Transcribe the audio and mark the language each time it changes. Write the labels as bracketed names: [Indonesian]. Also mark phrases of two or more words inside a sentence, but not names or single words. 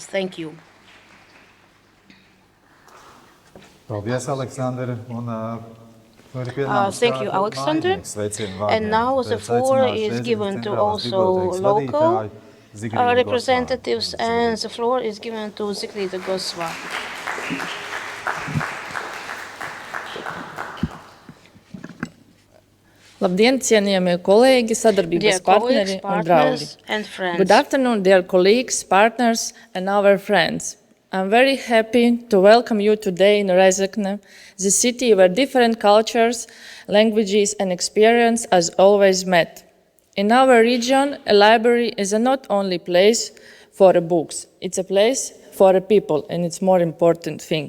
[English] Thank you. [Latvian] Paldies, Aleksandra. [English] Thank you, Alexander. And now the floor is given to also local representatives, and the floor is given to Zikrita Gosva. [Latvian] Labdien, cienījamie kolēģi, sadarbības partneri un draugi. [English] Good afternoon, dear colleagues, partners, and our friends. I'm very happy to welcome you today in Rēzekne, the city where different cultures, languages, and experience has always met. In our region, a library is not only a place for books, it's a place for people, and it's a more important thing.